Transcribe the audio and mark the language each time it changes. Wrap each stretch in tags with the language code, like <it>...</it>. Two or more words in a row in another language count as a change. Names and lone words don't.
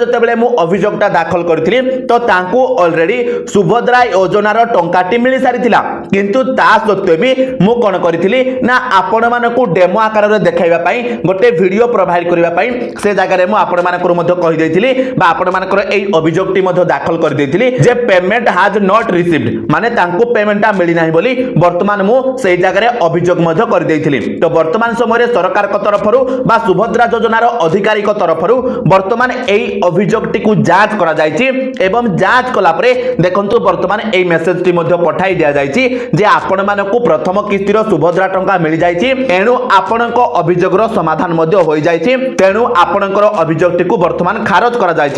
<or>ଯେତେବେଳେ ମୁଁ ଅଭିଯୋଗଟା ଦାଖଲ କରିଥିଲି ତ ତାଙ୍କୁ ଅଲରେଡି ସୁଭଦ୍ରା ଯୋଜନାର ଟଙ୍କାଟି ମିଳି ସାରିଥିଲା କିନ୍ତୁ ତା ସତ୍ତ୍ୱେ ବି ମୁଁ କଣ କରିଥିଲି ନା ଆପଣ ମାନଙ୍କୁ ଡେମୋ ଆକାର ରେ ଦେଖାଇବା ପାଇଁ ଗୋଟେ ଭିଡିଓ ପ୍ରୋଭାଇଡ୍ କରିବା ପାଇଁ ସେ ଜାଗା ରେ ମୁଁ ଆପଣ ମାନଙ୍କର ମଧ୍ୟ କହି ଦେଇଥିଲି ବା ଆପଣ ମାନଙ୍କର ଏଇ ଅଭିଯୋଗଟି ମଧ୍ୟ ଦାଖଲ କରି ଦେଇଥିଲି ଯେ</or> <en>payment has not received</en> <or>ମାନେ ତାଙ୍କ ପେମେଣ୍ଟଟା ମିଳି ନାହିଁ ବୋଲି ବର୍ତ୍ତମାନ ମୁଁ ସେଇ ଜାଗା ରେ ଅଭିଯୋଗ ମଧ୍ୟ କରି ଦେଇଥିଲି। ତ ବର୍ତ୍ତମାନ ସମୟ ରେ ସରକାର ଙ୍କ ତରଫରୁ ବା ସୁଭଦ୍ରା ଯୋଜନାର ଅଧିକାରୀ ଙ୍କ ତରଫରୁ ବର୍ତ୍ତମାନ ଏଇ ଅଭିଯୋଗଟି କୁ ଯାଞ୍ଚ କରା ଯାଉଛି ଏବଂ ଯାଞ୍ଚ କଲା ପରେ ଦେଖନ୍ତୁ ବର୍ତ୍ତମାନ ଏଇ ମେସେଜ ଟି ମଧ୍ୟ ପଠାଇ ଦିଆ ଯାଉଛି ଯେ ଆପଣ ମାନଙ୍କୁ ପ୍ରଥମ କିସ୍ତିର ସୁଭଦ୍ରା ଟଙ୍କା ମିଳି ଯାଉଛି ଏଣୁ ଆପଣଙ୍କ ଅଭିଯୋଗର ସମାଧାନ ମଧ୍ୟ ହୋଇ ଯାଉଛି ତେଣୁ ଆପଣଙ୍କର ଅଭିଯୋଗଟି କୁ ବର୍ତ୍ତମାନ ଖାରଜ କରା ଯାଉଛି।</or>